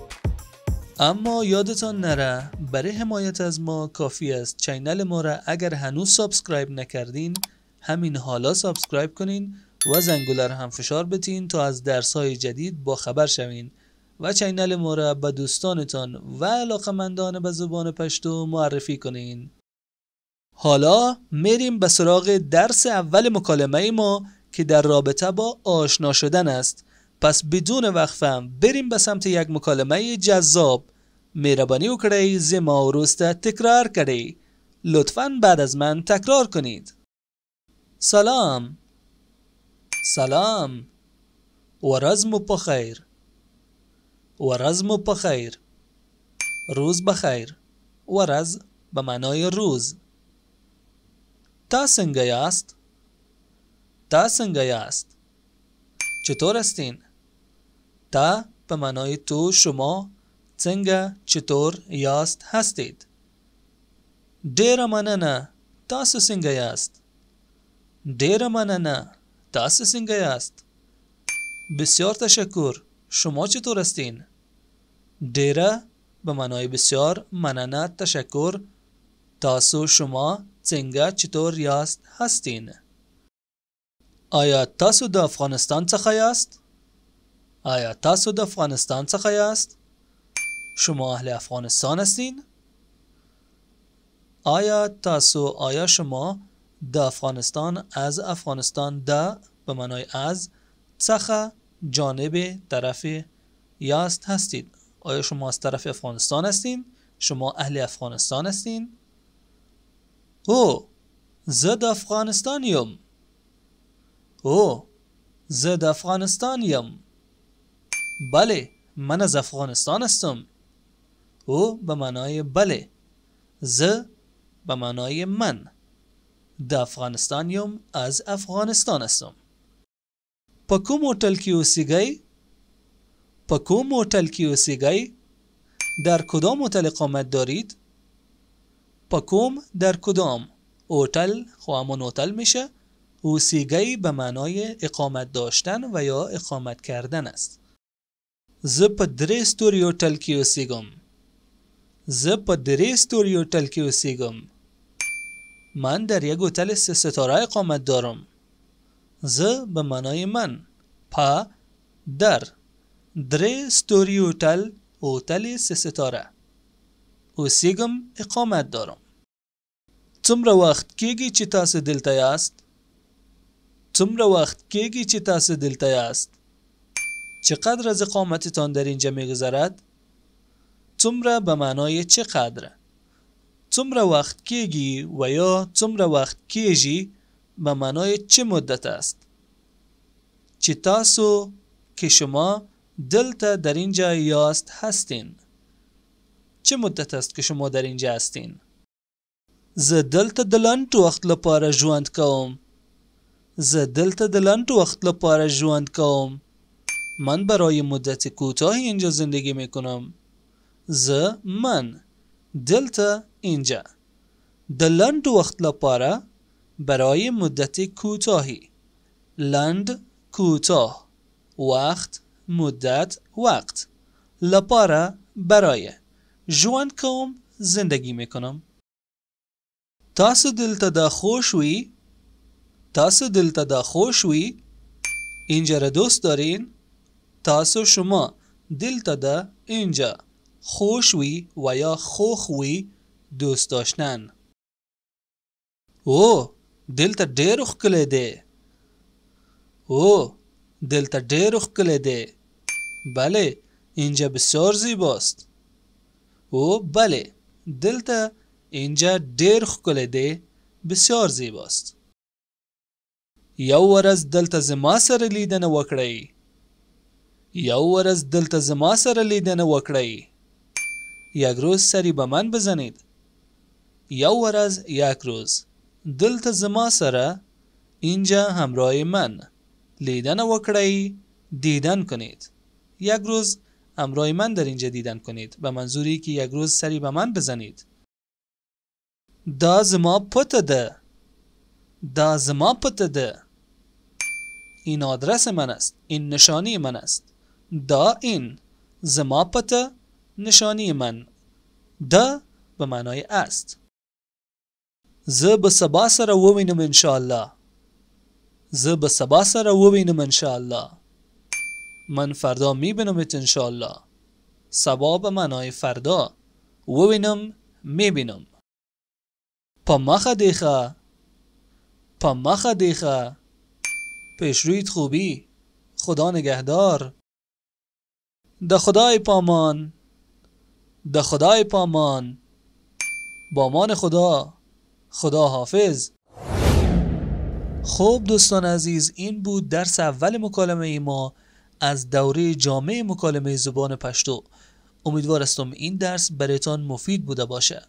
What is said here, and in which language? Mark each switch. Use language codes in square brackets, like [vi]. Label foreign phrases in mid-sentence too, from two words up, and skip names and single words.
[fa] اما یادتان نره برای حمایت از ما کافی است چینل ما را اگر هنوز سابسکرایب نکردین همین حالا سابسکرایب کنین و زنگوله را هم فشار بدین تا از درس‌های جدید با خبر شوین و چینل ما را به دوستانتان و علاقه‌مندان به زبان پشتو معرفی کنین. حالا میریم به سراغ درس اول مکالمه ما که در رابطه با آشنا شدن است. پس بدون وقفه بریم به سمت یک مکالمه جذاب. [ps] مهربانی وکړئ زما وروسته تکرار کړئ. [fa] لطفاً بعد از من تکرار کنید. [ps] سلام. سلام. ورځ مو په خیر. ورځ مو په خیر. [fa] روز بخیر. ورځ به معنای روز. [ps] تا څنګه یاست؟ تا څنګه یاست؟ [fa] چطور هستین؟ تا به معنای تو، شما، څنګه چطور یاست هستید. [ps] ډیره مننه، تاسو څنګه یاست؟ ډیره مننه، تاسو څنګه یاست؟ [fa] بسیار تشکر، شما چطور هستین؟ ډیره به معنای بسیار، مننه تشکر، تاسو شما څنګه چطور یاست هستین. [ps] آیا تاسو د افغانستان څخه یاست؟ آیا تاسو د افغانستان څخه یاست؟ [fa] شما اهل افغانستان هستین؟ آیا شما د افغانستان از افغانستان د به معنای از څخه جانب طرف یاست هستید. آیا شما از طرف افغانستان هستین؟ شما اهل افغانستان هستین؟ [ps] او زه د افغانستان یم. او زه د افغانستان یم. [fa] بله من از افغانستان هستم. او به معنای بله، زه به معنای من. [ps] د افغانستان یم، [fa] از افغانستان هستم. [ps] په کوم هتل کې اوسیږئ؟ په کوم هتل کې اوسیږئ؟ [fa] در کدام هتل اقامت دارید؟ [ps] په کوم [fa] در کدام. هتل خو همون هتل میشه. اوسیږئ به معنای اقامت داشتن و یا اقامت کردن است. [ps] زه په 3 ستوري هتل کې اوسیږم. زه په 3 ستوري هتل کې اوسیږم. [fa] من در یک هتل 3 ستاره اقامت دارم. زه به معنای من. په در 3 ستوري هتل، هتل 3 ستاره اوسیږم، اقامت دارم. [ps] څومره وخت کېږي چې تاسو دلته یاست؟ څومره وخت کېږي چې تاسو دلته یاست؟ [fa] چقدر از اقامتتان در اینجا میگذرد؟ څومره به معنای چقدر. [ps] څومره وخت کېږي [fa] و یا [ps] څومره وخت کېږي [fa] به معنای چه مدت است. [ps] چې تاسو [fa] که شما دلته در اینجا یاست هستین. چه مدت است که شما در اینجا هستین؟ [ps] زه دلته د لنډ وخت لپاره ژوند کوم. زه دلته د لنډ وخت لپاره ژوند کوم. [fa] من برای مدت کوتاهی اینجا زندگی میکنم. [ps] من دلته اینجا د لنډ وخت لپاره، [fa] برای مدت کوتاهی. لنډ کوتاه، وقت مدت وقت، لپاره برای. [ps] ژوند کوم [fa] زندگی میکنم. [ps] تاسو دلته د خوښ وي؟ تاسو دلته د خوښ وي؟ [fa] اینجا را دوست دارین؟ تاسو شما دلته ده اینجا خوش وی و یا خوخ وی دوست داشتن. [ps] او دلته ډېر ښکلی دی. او دلته ډېر ښکلی دی. [fa] بله اینجا بسیار زیباست. [ps] او بله دلته اینجا ډېر ښکلی دی، [fa] بسیار زیباست. [ps] یو ورځ دلته زما سره لیدنه وکړئ. یو ورځ دلته زما سره لیدنه وکړئ. [fa] یک روز سری به من بزنید. [ps] یو ورځ [fa] یک روز [ps] دلته زما سره [fa] اینجا همراه من [ps] لیدنه وکړئ، [fa] دیدن کنید. یک روز همراه من در اینجا دیدن کنید، به منظوری که یک روز سری به من بزنید. [ps] دا زما پته ده. دا زما پته ده. [fa] این آدرس من است. این نشانی من است. [ps] دا این زما پته نشانی من. [fa] دا به معنای است. [ps] زه به سبا سره ووینم انشاءالله. زه به سبا سره ووینم انشاءالله. [fa] من فردا میبینمت انشاءالله. سبا به معنای فردا، ووینم میبینم. [ps] په مخه دیخه. په مخه دیخه. [fa] پیشرویت خوبی. خدا نگهدار. [ps] د خدای پامان. د خدای پامان. [fa] با امان خدا. خدا حافظ. خب دوستان عزیز، این بود درس اول مکالمه ما از دوره جامع مکالمه زبان پشتو. امیدوار هستم این درس برایتان مفید بوده باشه.